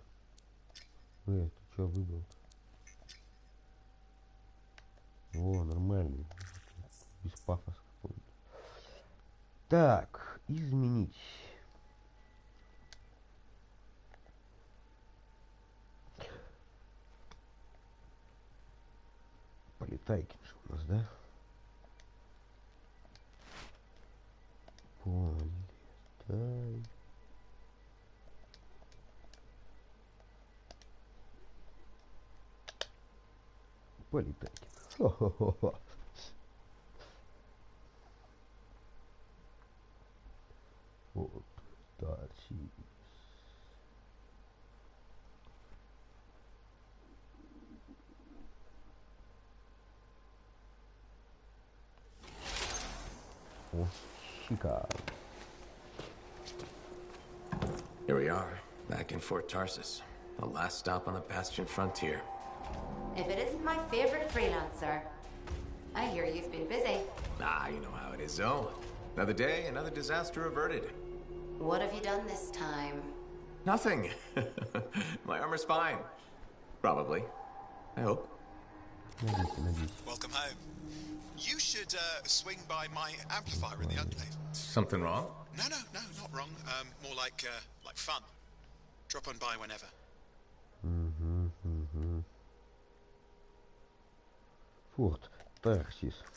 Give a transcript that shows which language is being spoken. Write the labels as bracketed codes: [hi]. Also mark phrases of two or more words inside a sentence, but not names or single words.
[ru] Ты что выбрал-то? О, нормальный. Без пафоса какой-то. Так, изменить. Полетайкин же у нас, да? Полетай. Полетайкин. Хо-хо-хо-хо. Вот, дальше. О, шикарно. [en] Here we are, back in Fort Tarsus, the last stop on the Bastion frontier. If it isn't my favorite freelancer. I hear you've been busy. Ah, you know how it is, though. Another day, another disaster averted. What have you done this time? Nothing. My armor's fine. Probably. I hope. Welcome home. You should swing by my amplifier in the enclave. Something wrong? No, not wrong. More like fun. Drop on by whenever. [ru] Форт Тарсис.